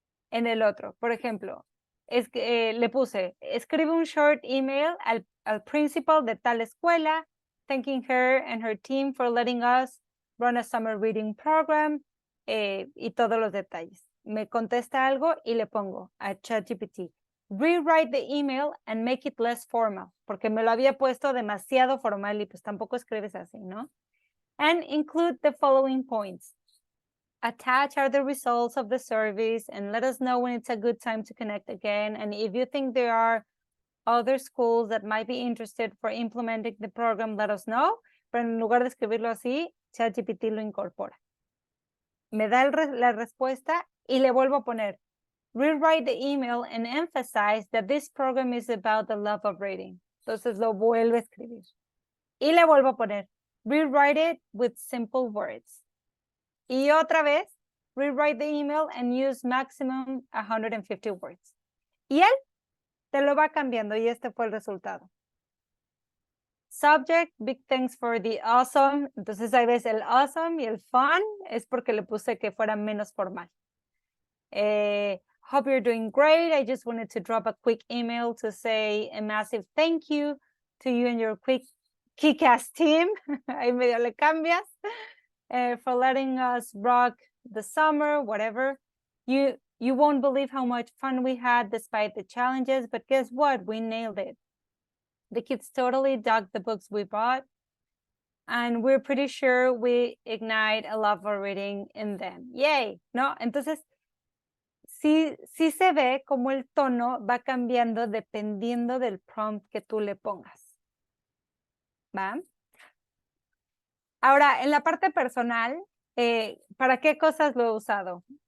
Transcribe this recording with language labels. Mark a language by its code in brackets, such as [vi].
[es] En el otro, por ejemplo, es que le puse, escribe un [en] short email [es] al principal de tal escuela, [en] thanking her and her team for letting us run a summer reading program, [es] y todos los detalles. Me contesta algo y le pongo a ChatGPT, [en] rewrite the email and make it less formal, [es] porque me lo había puesto demasiado formal y pues tampoco escribes así, ¿no? [en] And include the following points. Attached are the results of the service and let us know when it's a good time to connect again. And if you think there are other schools that might be interested for implementing the program, let us know. [es] Pero en lugar de escribirlo así, ChatGPT lo incorpora. Me da la respuesta y le vuelvo a poner, [en] rewrite the email and emphasize that this program is about the love of reading. [es] Entonces lo vuelve a escribir. Y le vuelvo a poner, [en] rewrite it with simple words. [es] Y otra vez, [en] rewrite the email and use maximum 150 words. [es] Y él te lo va cambiando y este fue el resultado. [en] Subject, big thanks for the awesome. [es] Entonces ahí ves el awesome y el fun es porque le puse que fuera menos formal. [en] Hope you're doing great. I just wanted to drop a quick email to say a massive thank you to you and your kick-ass team. [es] Ahí medio le cambias. [en] For letting us rock the summer, whatever. You won't believe how much fun we had despite the challenges, but guess what? We nailed it. The kids totally dug the books we bought, and we're pretty sure we ignite a love for reading in them. [es] Yay, ¿no? Entonces, sí se ve como el tono va cambiando dependiendo del prompt que tú le pongas. ¿Va? Ahora, en la parte personal, ¿para qué cosas lo he usado?